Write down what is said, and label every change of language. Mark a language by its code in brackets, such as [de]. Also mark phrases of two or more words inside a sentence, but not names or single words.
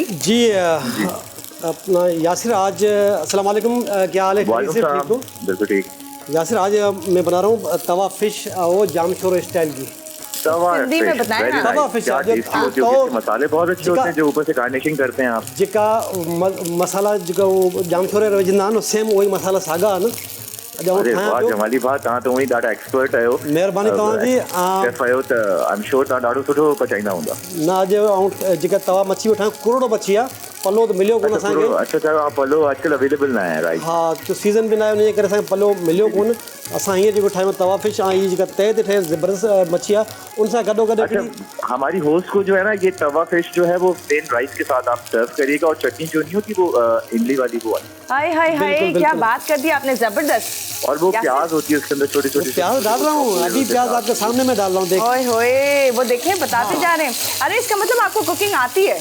[ur] جی اپنا یاسر، آج السلام علیکم، کیا حال ہے? بالکل ٹھیک. یاسر، آج میں بنا رہا ہوں توا فش، وہ جامشور سٹائل کی ہندی میں بتائیں نا. توا فش تو مسالے بہت اچھے ہوتے ہیں جو اوپر سے گارنشنگ کرتے ہیں آپ. [sd] जिका मसाला जिका वो जामशोर विझंदा न, [ur] سیم وہی مسالہ ساگا نہ. ارے واہ، جمالی بات, [sd] तव्हां त उही ॾाढा एक्सपर्ट आहियो। महिरबानी तव्हांजी। शेफ आहियो त [en] I am sure [sd] तव्हां ॾाढो सुठो पचाईंदा हूंदा। न अॼु जेका तवा मच्छी वठां कुरोड़ो मच्छी आहे, पलो त मिलियो कोन असांखे। अच्छा, पलो अॼुकल्ह अवेलेबल न आहे, राइट? हा, तो सीज़न बि न आहे, उनजे करे असांखे पलो मिलियो कोन। असां हीअं जेको ठाहियूं तवा फिश, ऐं हीअ जेका तए ते ठहियल ज़बरदस्त मच्छी आहे, उन सां गॾो गॾु [ur] ہماری ہوسٹ کو جو ہے نا یہ توا فش جو ہے وہ [en] plain rice [ur] کے ساتھ آپ سرو کریے گا، اور چٹنی جو نہیں ہوتی وہ املی والی وہ والی. ہائے ہائے ہائے، کیا بات کر دی آپ نے، زبردست. اور وہ پیاز ہوتی ہے اسکے اندر چھوٹی چھوٹی. پیاز ڈال رہا ہوں ابھی، پیاز آپکے سامنے میں ڈال رہا ہوں، دیکھ. اوئے ہوئے، وہ دیکھیں بتاتے جا رہے ہیں۔ ارے اسکا مطلب آپکو کوکنگ آتی ہے?